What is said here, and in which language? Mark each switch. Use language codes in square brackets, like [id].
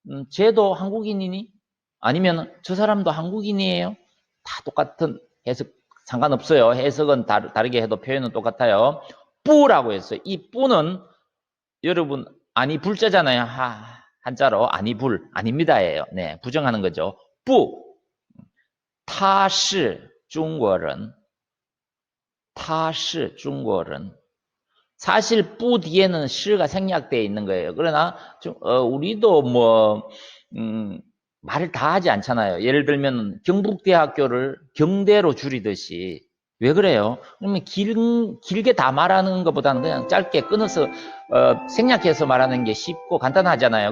[ko] 쟤도 한국인이니? 아니면 저 사람도 한국인이에요? 다 똑같은 해석, 상관없어요. 해석은 다르게 해도 표현은 똑같아요. 뿌라고 했어요. 이 뿌는 여러분, 아니 불자잖아요. 한자로 아니 불, 아닙니다예요. 네, 부정하는 거죠. [zh] 뿌, 他是中国人,他是中国人. [ko] 사실 뿌 뒤에는 시가 생략되어 있는 거예요. 그러나 우리도 말을 다 하지 않잖아요. 예를 들면 경북대학교를 경대로 줄이듯이. 왜 그래요? 그러면 길게 다 말하는 것보다는 그냥 짧게 끊어서 생략해서 말하는 게 쉽고 간단하잖아요.